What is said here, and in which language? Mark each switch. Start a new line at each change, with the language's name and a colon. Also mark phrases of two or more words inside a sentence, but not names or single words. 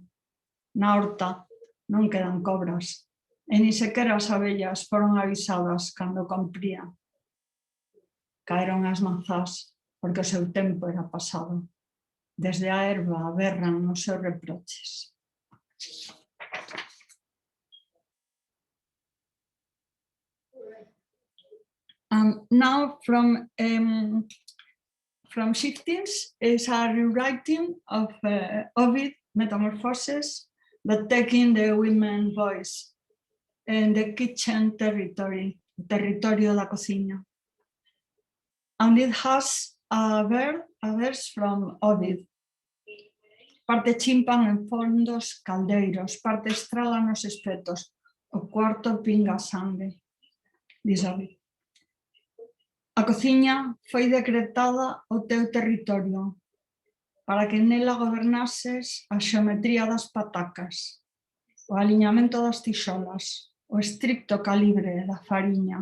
Galician: Na horta non quedan cobras, e ni sequera as abellas foron avisadas cando comprían. Caeron as mazás porque o seu tempo era pasado. Desde a herba berran os seus reproches.
English: Now from Shiftings is a rewriting of Ovid Metamorphoses, but taking the women's voice in the kitchen territory,
Galician: territorio da cocina.
English: And it has a verse from Ovid.
Galician: Parte chimpan en fondos caldeiros, parte estrala nos espetos, o cuarto pinga sangue, diz Ovid. A cociña foi decretada o teu territorio para que nela gobernases a xeometría das patacas, o aliñamento das tixolas, o estricto calibre da fariña.